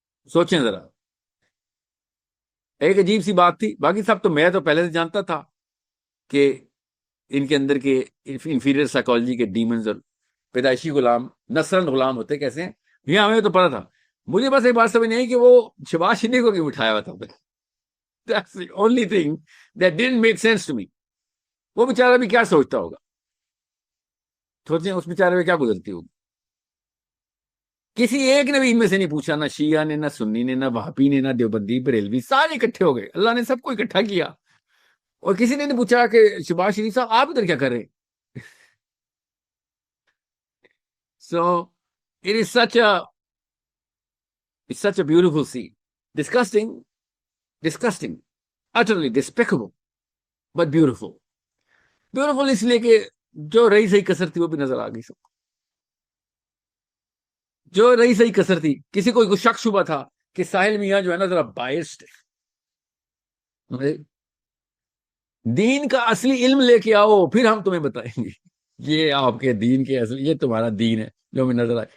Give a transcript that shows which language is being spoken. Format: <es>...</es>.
<ur>سوچیں ذرا, ایک عجیب سی بات تھی. باقی سب تو میں تو پہلے سے جانتا تھا کہ ان کے اندر کے انفیریئر سائیکالوجی کے ڈیمنز اور پیدائشی غلام نسلاً غلام ہوتے کیسے ہیں, یہ ہمیں تو پتا تھا. مجھے بس ایک بات سمجھ نہیں آئی کہ وہ شباز شریف کو کیوں بٹھایا ہوا تھا.</ur> <en>That's the only thing that didn't make sense to me.</en> <ur>وہ بیچارہ بھی کیا سوچتا ہوگا, سوچیں اس بیچارے پہ کیا گزرتی ہوگی. کسی ایک نے بھی ان میں سے نہیں پوچھا, نہ شیعہ نے, نہ سنی نے, نہ وہابی نے, نہ دیوبندی, بریلوی, سارے اکٹھے ہو گئے. اللہ نے سب کو اکٹھا کیا اور کسی نے نہیں پوچھا کہ شباز شریف صاحب آپ ادھر کیا کر رہے.</ur> <en>So it is such a beautiful scene. Disgusting, utterly despicable, but beautiful.</en> <ur>Beautiful اس لیے کہ جو رہی صحیح کسر تھی وہ بھی نظر آ گئی سب کو. جو رہی صحیح کسر تھی, کسی کو شک شبہ تھا کہ ساحل میاں جو ہے نا ذرا بائسڈ ہے, دین کا اصلی علم لے کے آؤ پھر ہم تمہیں بتائیں گے یہ آپ کے دین کے اصلی, یہ تمہارا دین ہے جو ہمیں نظر آئے.</ur>